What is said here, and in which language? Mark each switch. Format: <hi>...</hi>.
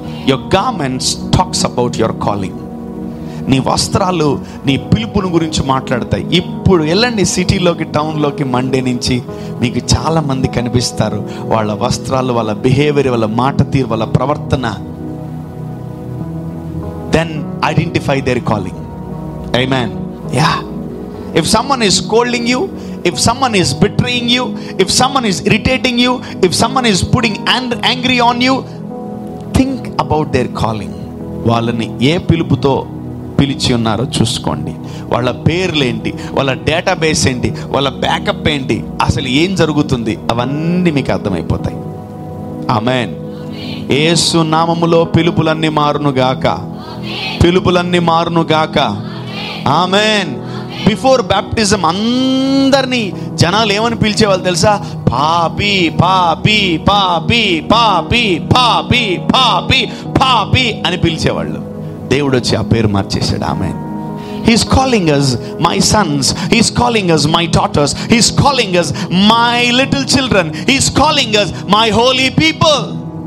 <en>Your garments talks about your calling.</en> <te>నీ వస్త్రాలు నీ పిలుపును గురించి మాట్లాడతాయి. ఇప్పుడు వెళ్ళండి సిటీలోకి, టౌన్లోకి, మండే నుంచి మీకు చాలా మంది కనిపిస్తారు. వాళ్ళ వస్త్రాలు, వాళ్ళ బిహేవియర్, వాళ్ళ మాట తీరు, వాళ్ళ ప్రవర్తన,</te> <en>Then identify their calling.</en> <te>Amen. Yeah.</te> <en>If someone is scolding you, if someone is betraying you, if someone is irritating you, if someone is putting angry on you, think about their calling.</en> <te>వాళ్ళని ఏ పిలుపుతో పిలిచి ఉన్నారో చూసుకోండి. వాళ్ళ పేర్లేంటి, వాళ్ళ database ఏంటి, వాళ్ళ backup ఏంటి, అసలు ఏం జరుగుతుంది, అవన్నీ మీకు అర్థమైపోతాయి. ఆమేన్. యేసు నామములో పిలుపులన్నీ మారునుగాక, పిలుపులన్నీ మారునుగాక. ఆమేన్. బిఫోర్ బ్యాప్టిజం అందరినీ జనాలు ఏమని పిలిచేవాళ్ళు తెలుసా? పాపి పాపి పాపి పాపి పాపి పాపి పాపి అని పిలిచేవాళ్ళు. దేవుడు వచ్చి ఆ పేరు మార్చేశాడు. ఆమేన్.</te> <en>He's calling us my sons, He's calling us my daughters, He's calling us my little children, He's calling us my holy people.</en>